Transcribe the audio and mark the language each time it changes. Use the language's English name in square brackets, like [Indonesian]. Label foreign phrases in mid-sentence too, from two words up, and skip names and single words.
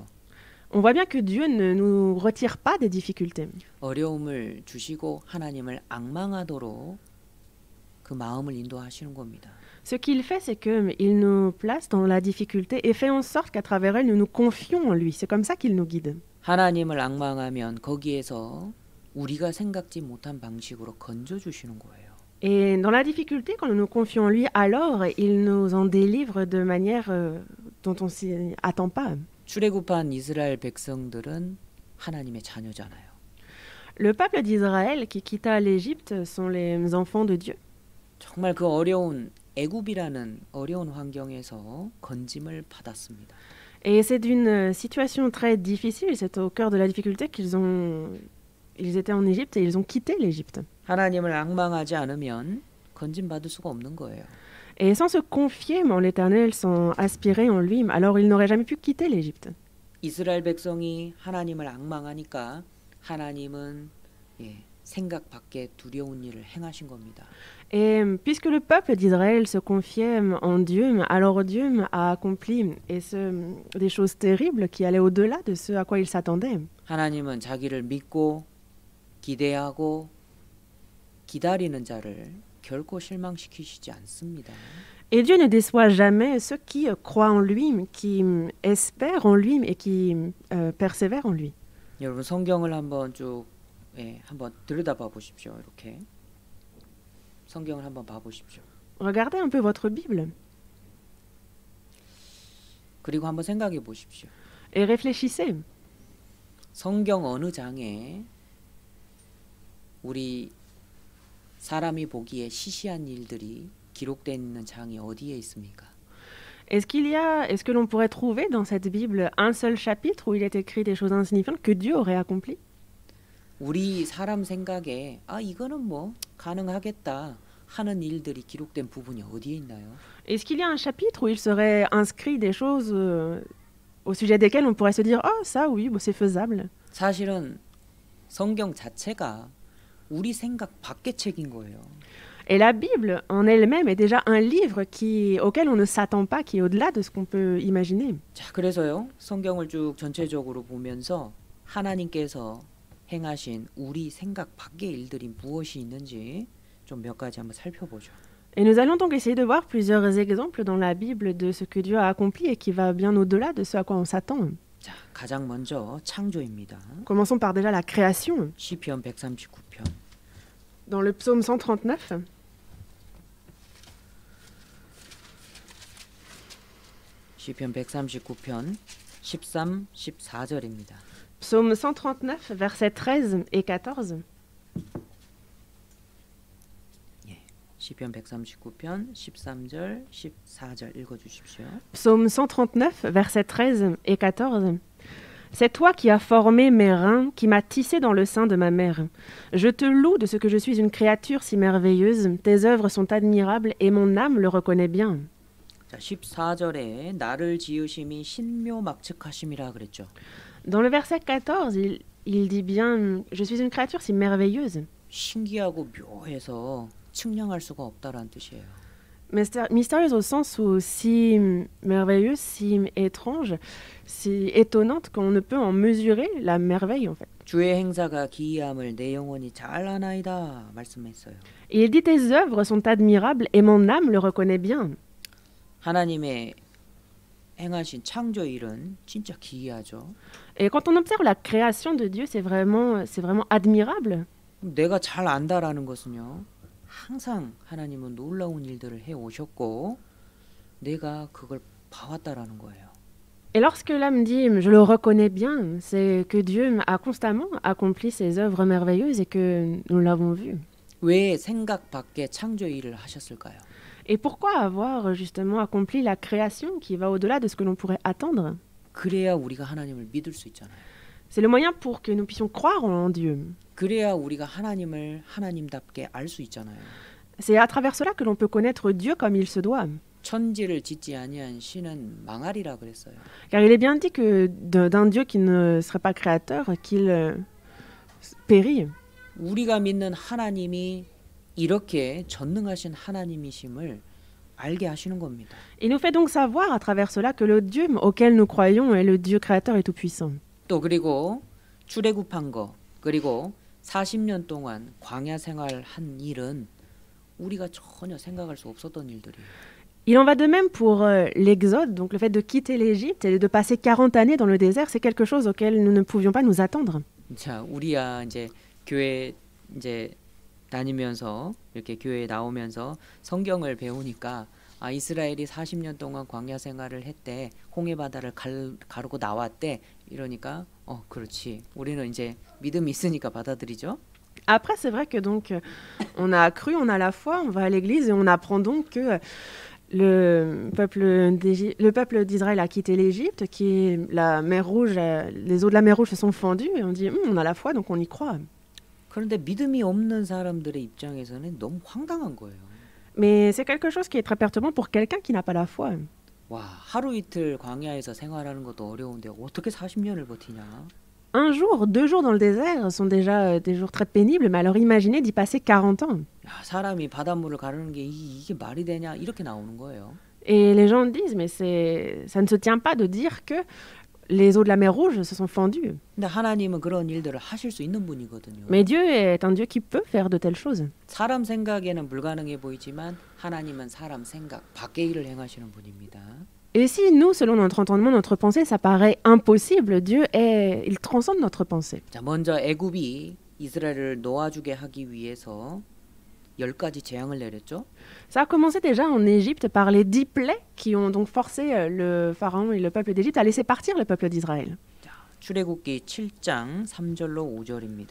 [French] On voit bien que Dieu ne nous retire pas des difficultés. [Korean] 어려움을 주시고 하나님을 앙망하도록 그 마음을 인도하시는 겁니다. [French] Ce qu'il fait, c'est qu'il nous place dans la difficulté et fait en sorte qu'à travers elle, nous nous confions en lui. C'est comme ça qu'il nous guide. [Korean] 하나님을 앙망하면 거기에서 우리가 생각지 못한 방식으로 건져주시는 거예요. [French] Et dans la difficulté, quand nous nous confions en lui, alors il nous en délivre de manière dont on s'y attend pas. [Korean] 출애굽한 이스라엘 백성들은 하나님의 자녀잖아요. [French] Le peuple d'Israël qui quitta l'Égypte sont les enfants de Dieu. [Korean] 정말 그 어려운 애굽이라는 어려운 환경에서 건짐을 받았습니다. [French] Et c'est d'une situation très difficile, c'est au cœur de la difficulté ils étaient en Égypte et ils ont quitté l'Égypte. [Korean] 하나님을 앙망하지 않으면 건짐 받을 수가 없는 거예요. [French] Et sans se confier en l'Éternel, sans aspirer en lui, alors ils n'auraient jamais pu quitter l'Égypte. [Korean] 이스라엘 백성이 하나님을 앙망하니까 하나님은 생각 밖에 두려운 일을 행하신 겁니다. [French] Et puisque le peuple d'Israël se confiait en Dieu, alors Dieu a accompli des choses terribles qui allaient au-delà de ce à quoi il s'attendait. [Korean] 하나님은 자기를 믿고 기대하고 기다리는 자를 결코 실망시키시지 않습니다. [French] Et Dieu ne déçoit jamais ceux qui croient en lui, qui espèrent en lui et qui persévèrent en lui. [Korean] 여러분 성경을 한번 쭉 한번 들여다봐 보십시오. 이렇게 성경을 한번 봐 보십시오. [French] Regardez un peu votre Bible. [Korean] 그리고 한번 생각해 보십시오. [French] Et réfléchissez. [Korean] 성경 어느 장에 우리 사람이 보기에 시시한 일들이 기록되어 있는 장이 어디에 있습니까? [French] Est-ce que l'on pourrait trouver dans cette Bible un seul chapitre où il est écrit des choses insignifiantes que Dieu aurait accomplies? [Korean] 우리 사람 생각에 이거는 뭐 가능하겠다 하는 일들이 기록된 부분이 어디에 있나요? [French] Est-ce qu'il y a un chapitre où il serait inscrit des choses au sujet desquelles on pourrait se dire ça oui, c'est faisable? [Korean] 사실은 성경 자체가 우리 생각 밖의 책인 거예요. [French] Et la Bible en elle-même est déjà un livre auquel on ne s'attend pas, qui est au-delà de ce qu'on peut imaginer. [Korean] 자, 그래서요. 성경을 쭉 전체적으로 보면서 하나님께서 행하신 우리 생각 밖의 일들이 무엇이 있는지 좀 몇 가지 한번 살펴보죠. [French] Et nous allons donc essayer de voir plusieurs exemples dans la Bible de ce que Dieu a accompli et qui va bien au-delà de ce à quoi on s'attend. [Korean] 자, 가장 먼저 창조입니다. [French] Commençons par déjà la création. [Korean] 시편 139편. [French] Dans le psaume 139, [Korean] 시편 139편 13, 14절입니다. [French] psaume 139, versets 13 et 14. [Korean] 시편 139편 13절, 14절 읽어 주십시오. [French] Psaume 139, versets 13 et 14. C'est toi qui as formé mes reins, qui m'as tissé dans le sein de ma mère. Je te loue de ce que je suis une créature si merveilleuse. Tes œuvres sont admirables et mon âme le reconnaît bien. [Korean] 자, 14절에 나를 지으심이 신묘막측하심이라 그랬죠. [French] Dans le verset 14, il dit bien « Je suis une créature si merveilleuse ». [Korean] 신기하고 묘해서 측량할 수가 없다라는 뜻이에요. [French] Mystérieuse au sens où si merveilleuse, si étrange, si étonnante qu'on ne peut en mesurer la merveille en fait. [Korean] 주의 행사가 기이함을 내 영혼이 잘 아나이다 말씀했어요. [French] Et il dit tes œuvres sont admirables et mon âme le reconnaît bien. [Korean] 하나님의 행하신 창조 일은 진짜 기이하죠. [French] Et quand on observe la création de Dieu, c'est vraiment admirable. [Korean] 내가 잘 안다라는 것은요. 항상 하나님은 놀라운 일들을 해 오셨고 내가 그걸 봐왔다라는 거예요. [French] Et lorsque l'âme dit je le reconnais bien, c'est que Dieu a constamment accompli ses œuvres merveilleuses et que nous l'avons vu. [Korean] 왜 생각 밖의 창조 일을 하셨을까요? [French] Et pourquoi avoir justement accompli la création qui va au-delà de ce que l'on pourrait attendre? [Korean] 그래야 우리가 하나님을 믿을 수 있잖아요. [French] C'est le moyen pour que nous puissions croire en Dieu. [Korean] 그래야 우리가 하나님을 하나님답게 알 수 있잖아요. [French] C'est à travers cela que l'on peut connaître Dieu comme il se doit. [Korean] 천지를 짓지 아니한 신은 망하리라 그랬어요. [French] Car il est bien dit que d'un Dieu qui ne serait pas créateur, qu'il périt. [Korean] 우리가 믿는 하나님이 이렇게 전능하신 하나님이심을 알게 하시는 겁니다. [French] Il nous fait donc savoir à travers cela que le Dieu auquel nous croyons est le Dieu créateur et tout-puissant. [Korean] 또 그리고 출애굽한 거 그리고 40년 동안 광야 생활한 일은 우리가 전혀 생각할 수 없었던 일들이에요. [French] Il en va de même pour l'Exode, donc le fait de quitter l'Égypte et de passer 40 années dans le désert, c'est quelque chose auquel nous ne pouvions pas nous attendre. [Korean] 자, 우리야 이제 교회 이제 다니면서 이렇게 교회에 나오면서 성경을 배우니까 아, 이스라엘이 40년 동안 광야 생활을 했대. 홍해 바다를 가르고 나왔대. 이러니까 그렇지. 우리는 이제 믿음이 있으니까 받아들이죠. [French] Après, c'est vrai que donc on a cru, on a la foi, on va à l'église et on apprend donc que le peuple d'Israël a quitté l'Égypte, la mer Rouge, les eaux de la mer Rouge se sont fendues et on dit on a la foi donc on y croit. [Korean] 그런데 믿음이 없는 사람들의 입장에서는 너무 황당한 거예요. [French] Mais c'est quelque chose qui est très perturbant pour quelqu'un qui n'a pas la foi. [Korean] 와, 하루 이틀 광야에서 생활하는 것도 어려운데 어떻게 40년을 버티냐? [French] Un jour, 2 jours dans le désert sont déjà des jours très pénibles, mais alors imaginez d'y passer 40 ans. [Korean] 야, 사람이 바닷물을 가르는 게 이게 말이 되냐? 이렇게 나오는 거예요. [French] Et les gens disent, mais ça ne se tient pas de dire que les eaux de la mer Rouge se sont fendues. [Korean] 근데 하나님은 그런 일들을 하실 수 있는 분이거든요. [French] Mais Dieu est un Dieu qui peut faire de telles choses. [Korean] 사람 생각에는 불가능해 보이지만 하나님은 사람 생각 밖의 일을 행하시는 분입니다. [French] Et si nous, selon notre entendement, notre pensée, ça paraît impossible, il transcende notre pensée. [Korean] 자, 먼저 애굽이 이스라엘을 놓아주게 하기 위해서 10가지 재앙을 내렸죠. [French] Ça a commencé déjà en Égypte par les 10 plaies qui ont donc forcé le pharaon et le peuple d'Égypte à laisser partir le peuple d'Israël. [Korean] 자, 출애굽기 7장 3절로 5절입니다.